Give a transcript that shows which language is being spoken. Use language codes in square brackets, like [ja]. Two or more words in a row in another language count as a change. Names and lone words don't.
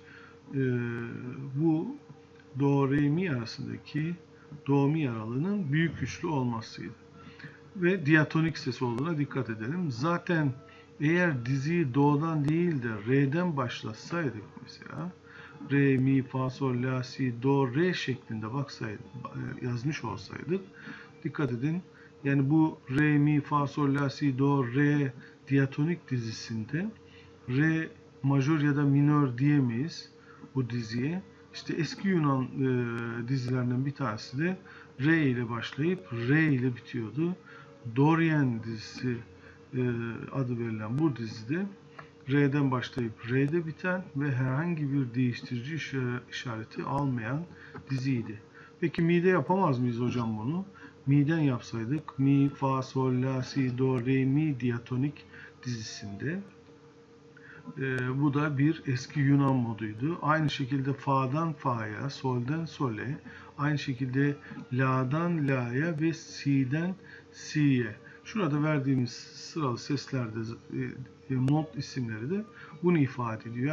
[tr] Bu do, re, mi arasındaki do, mi aralığının büyük üçlü olmasıydı. ve diatonik ses olduğuna dikkat edelim. Zaten eğer diziyi do'dan değil de re'den başlasaydık mesela, re, mi, fa, sol, la, si, do, re şeklinde baksaydık, yazmış olsaydık, dikkat edin. Yani bu re, mi, fa, sol, la, si, do, re diatonik dizisinde re majör ya da minör diyemeyiz bu diziye. İşte eski Yunan dizilerinden bir tanesi de re ile başlayıp re ile bitiyordu. Dorian dizisi adı verilen bu dizide R'den başlayıp R'de biten ve herhangi bir değiştirici işareti almayan diziydi. Peki mi'de yapamaz mıyız hocam bunu? Mi'den yapsaydık mi, fa, sol, la, si, do, re, mi diatonik dizisinde. Bu da bir eski Yunan moduydu. Aynı şekilde fa'dan fa'ya, sol'den sole, aynı şekilde la'dan la'ya ve si'den si'ye. Şurada verdiğimiz sıralı seslerde mod isimleri de bunu ifade ediyor.